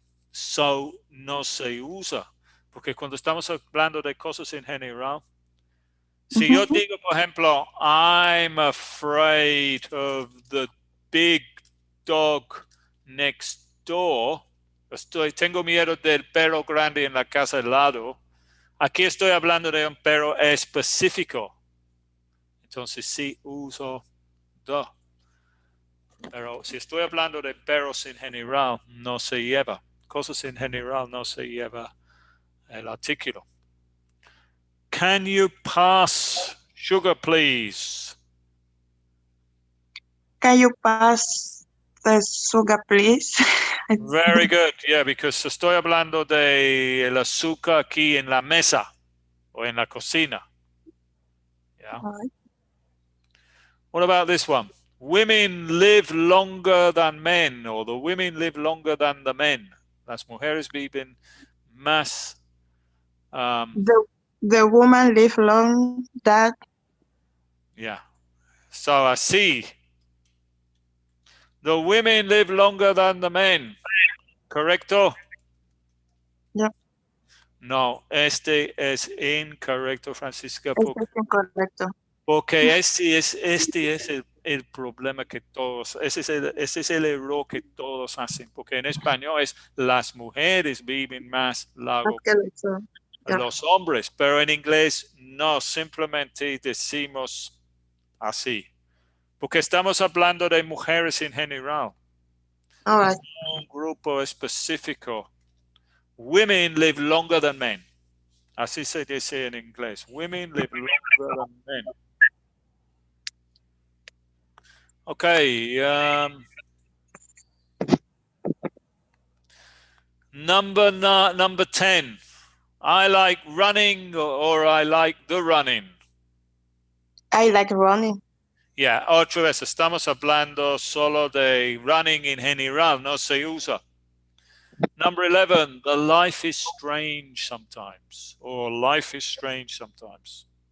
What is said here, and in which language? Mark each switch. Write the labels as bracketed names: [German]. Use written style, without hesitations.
[Spanish] So no se usa. Porque cuando estamos hablando de cosas en general, si yo digo, por ejemplo, [English] I'm afraid of the big dog next door, [Spanish] tengo miedo del perro grande en la casa al lado, aquí estoy hablando de un perro específico. Entonces sí uso the. Pero si estoy hablando de perros en general, no se lleva. Cosas en general no se lleva el artículo. [English] Can you pass sugar, please? Can you pass the sugar, please? Very good. Yeah, because [Spanish] estoy hablando de el azúcar aquí en la mesa o en la cocina. [English] Yeah. Right. What about this one? Women live longer than men, or the women live longer than the men. [Spanish] Las mujeres viven más. [English] The woman live long that. Yeah. So [Spanish] así. [English] The women live longer than the men. [Spanish] ¿Correcto? [English] Yeah. [Spanish] No, este es incorrecto, Francisca, Este es incorrecto. porque este es el problema que todos, ese es el error que todos hacen, porque en español es las mujeres viven más largo que los hombres, pero en inglés no, simplemente decimos así, porque estamos hablando de mujeres en general, [English] All right. [Spanish] un grupo específico. [English] Women live longer than men. [Spanish] Así se dice en inglés. [English] Women live longer than men. Okay. Number 10. I like running or I like the running. I like running. [Spanish] Yeah, otra vez estamos hablando solo de running en general, no se usa. [English] Number 11, the life is strange sometimes, or life is strange sometimes.